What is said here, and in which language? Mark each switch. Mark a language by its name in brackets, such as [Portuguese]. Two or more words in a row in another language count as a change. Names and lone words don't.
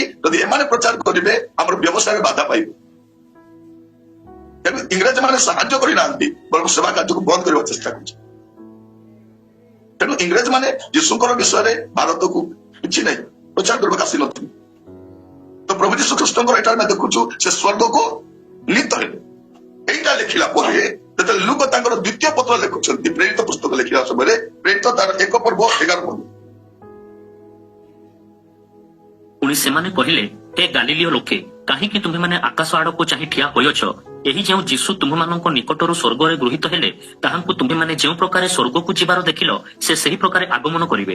[Odia] ଯଦି ଏମାନେ ପ୍ରଚାର କରିବେ ଆମର ବ୍ୟବସାୟରେ ବାଧା ପାଇବ। ତେଣୁ ଇଂରେଜ ମାନେ ସାହାଯ୍ୟ କରିନାହାନ୍ତି, ବରଂ ସେବା କାର୍ଯ୍ୟକୁ ବନ୍ଦ କରିବାକୁ ଚେଷ୍ଟା କରୁଛନ୍ତି। ତେଣୁ ଇଂରେଜ ମାନେ ଯୀଶୁଙ୍କର ବିଷୟରେ ଭାରତକୁ କିଛି ନାହିଁ ପ୍ରଚାର କରିବାକୁ ଆସିନଥିଲେ। ତ ପ୍ରଭୁ ଯୀଶୁ ଖ୍ରୀଷ୍ଟଙ୍କର ଏଇଟା ଆମେ ଦେଖୁଛୁ ସେ ସ୍ୱର୍ଗକୁ ନୀତ ହେଲେ। ଏଇଟା ଲେଖିଲା ପରେ যেତେବେଳେ ଲୁକ ତାଙ୍କର ଦ୍ୱିତୀୟ ପତ୍ର ଲେଖୁଛନ୍ତି, ପ୍ରେରିତ ପୁସ୍ତକ ଲେଖିଲା ସମୟରେ ପ୍ରେରିତ ତାର 1 ପର୍ବ 11 ପର୍ବ। ପୁଣି ସେମାନେ କହିଲେ, ହେ ଗାଲିଲିୟ ଲୋକେ, କାହିଁକି ତୁମେମାନେ ଆକାଶ ଆଡକୁ ଚାହିଁ ଠିଆ ହୋଇଅଛ? ଏହି ଯେଉଁ ଯୀଶୁ ତୁମମାନଙ୍କ ନିକଟରୁ ସ୍ୱର୍ଗରେ ଗୃହୀତ ହେଲେ, ତାହାଙ୍କୁ ତୁମେମାନେ ଯେଉଁ ପ୍ରକାରେ ସ୍ୱର୍ଗକୁ ଯିବାର ଦେଖିଲ, ସେ ସେହି ପ୍ରକାରେ ଆଗମନ କରିବେ।